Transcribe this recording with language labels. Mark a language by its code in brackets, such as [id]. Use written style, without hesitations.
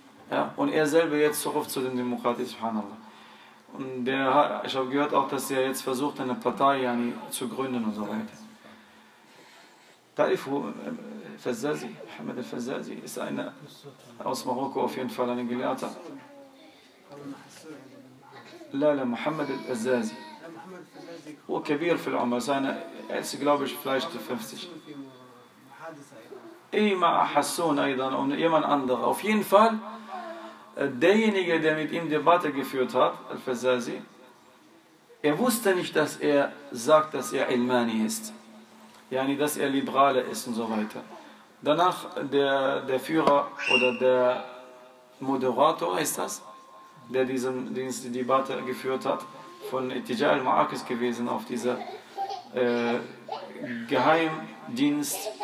[de] Ja, und er selber jetzt zurück zu den Demokratie, subhanallah. Und ich habe gehört auch, dass er jetzt versucht, eine Partei zu gründen und so weiter. [ar] تعرف الفزازي محمد الفزازي [de] ist eine aus Marokko auf jeden Fall ein Gelehrter. [ar] لا لا محمد الفزازي هو كبير في العمر سنه [de] ist glaube ich vielleicht 50. Immer Hassun Aydan und jemand anderer. Auf jeden Fall, derjenige, der mit ihm Debatte geführt hat, Al-Fazazi, er wusste nicht, dass er sagt, dass er Ilmani ist. Yani, dass er Liberale ist und so weiter. Danach, der Führer oder der Moderator ist das, der diese Debatte geführt hat, von [ar] Ittijah al-Ma'akis [de] gewesen auf dieser Geheimdienst.